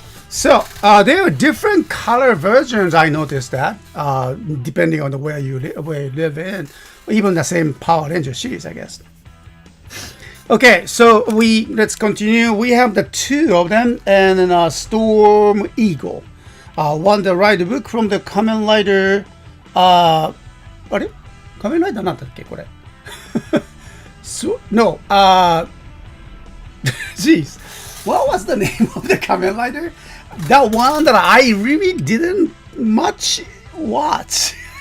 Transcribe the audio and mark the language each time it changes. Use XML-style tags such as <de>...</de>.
<en>So, there are different color versions, I noticed that, depending on where you live in. Even the same Power Ranger series, I guess. Okay, so let's continue. We have the two of them, and then Storm Eagle. One the right book from the Kamen Rider.</en> <ja>Kamen Rider なんだっけこれ?</ja> <en>No. Jeez, what was the name of the Kamen Rider? That one that I really didn't much watch.</en>